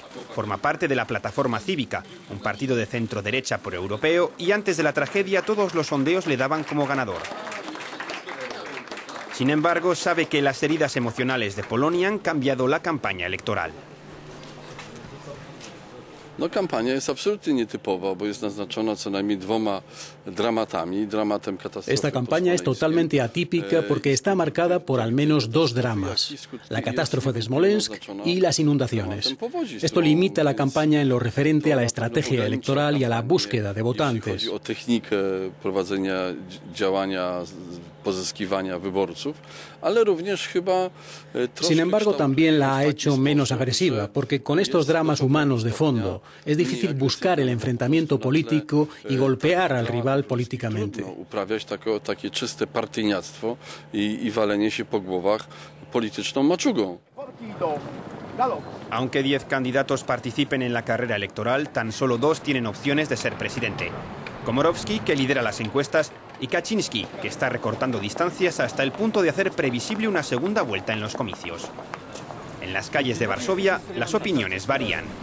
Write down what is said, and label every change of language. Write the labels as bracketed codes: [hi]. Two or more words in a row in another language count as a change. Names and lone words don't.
[es] Forma parte de la Plataforma Cívica, un partido de centro-derecha proeuropeo, y antes de la tragedia todos los sondeos le daban como ganador. Sin embargo, sabe que las heridas emocionales de Polonia han cambiado la campaña electoral. [pl] No, kampania jest absolutnie nietypowa, bo jest naznaczona co najmniej dwoma dramatami. Dramatem katastrofy. [es] Esta campaña es totalmente atípica porque está marcada por al menos dos dramas: la catástrofe de Smolensk y las inundaciones. Esto limita la campaña en lo referente a la estrategia electoral y a la búsqueda de votantes. [pl] Chodzi o technikę prowadzenia działania, pozyskiwania wyborców, ale również chyba. [es] Sin embargo, también la ha hecho menos agresiva, porque con estos dramas humanos de fondo es difícil buscar el enfrentamiento político y golpear al rival políticamente. [pl] Uprawiać takie czyste partyjniactwo i walenie się po głowach polityczną maczugą. [es] Aunque 10 candidatos participen en la carrera electoral, tan solo 2 tienen opciones de ser presidente. Komorowski, que lidera las encuestas, y Kaczyński, que está recortando distancias hasta el punto de hacer previsible una segunda vuelta en los comicios. En las calles de Varsovia, las opiniones varían.